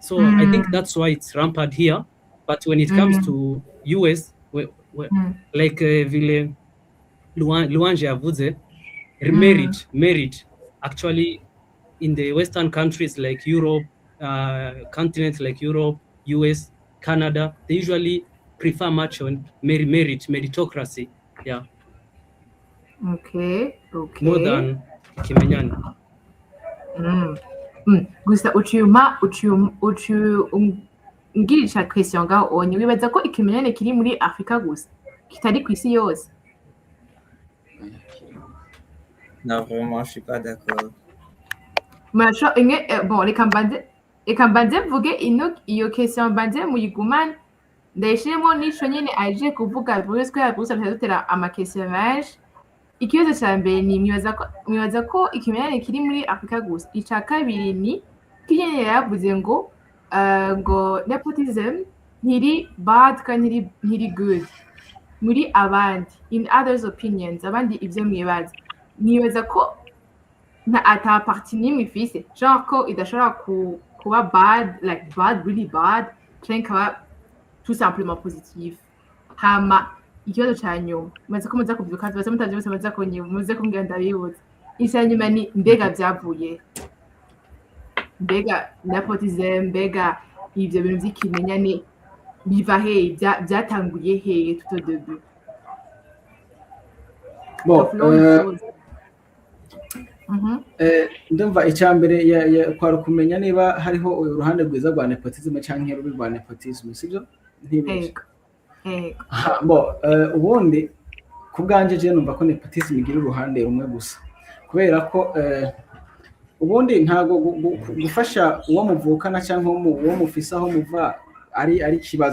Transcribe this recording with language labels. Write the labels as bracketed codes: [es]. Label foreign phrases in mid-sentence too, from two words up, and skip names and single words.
[en] So I think that's why it's rampant here. But when it comes to US, like [rn] vile Luanje yavuze, [en] merit actually in the Western countries like Europe, continents like Europe, US, Canada, they usually prefer much on meritocracy, yeah, Okay. more than Ikimenyane. [rn] Gusa ngirisha question ngaho onye wibaza ko ikimenyane kiri muri Afrika gusa kitari ku isi yose? [fr] Non, vraiment, je suis pas d'accord. Bon, [rn] reka mbanze mvuge iyo question mbanze muyigumane ndayishiremo n'ico nyene aje kuvuga Bruce ko yagusa dutera amakestion menshi. Ikibazo cya mbere ni mwibaza ko ikimenyane kiri muri Afrika gusa. Ica kabiri ni kinyene yavuze ngo nepotism ntiri bad kandi ntiri good muri abandi, [en] in others opinions, [rn] abandi ivyo mwibaza ko ata parti n'imwe ifise genre ko idashobora kuba bad, [en] like bad, really bad, [rn] canke kaba [fr] tout simplement positif. [rn] Hama ikibazo cya nyuma muze ko muza kubyuka tubaze mutavye bose muza konye muze kumbwira ndabibutse. Icya nyuma ni mbega byavuye, mbega nepotism, mbega ivyo bintu vy'ikimenyane biva he, byatanguye he [fr] tout au début? [rn] Bon, ndumva icya mbere kwari kumenya niba hariho uruhande rwiza rwa nepotism canke rubi rwa nepotism, sibyo? Ntibeshye. Bon, ubundi ku bwanje je numva ko nepotism igira uruhande rumwe gusa, kubera ko ubundi ntago gufasha uwo muvukana cyangwa uwo mufisa aho muva ari kibazo.